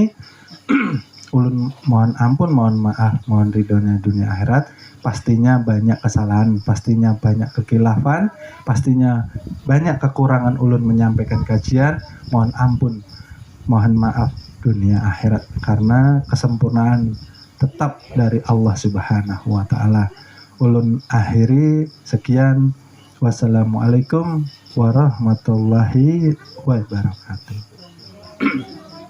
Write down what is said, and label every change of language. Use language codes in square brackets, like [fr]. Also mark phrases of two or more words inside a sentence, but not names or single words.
[id] Ulun mohon ampun, mohon maaf, mohon ridhonya dunia akhirat. Pastinya banyak kesalahan, pastinya banyak kekhilafan, pastinya banyak kekurangan ulun menyampaikan kajian. Mohon ampun, mohon maaf dunia akhirat, karena kesempurnaan tetap dari Allah [ar] Subhanahu wa Ta'ala. [id] Ulun akhiri sekian. [ar] Wassalamualaikum warahmatullahi wabarakatuh.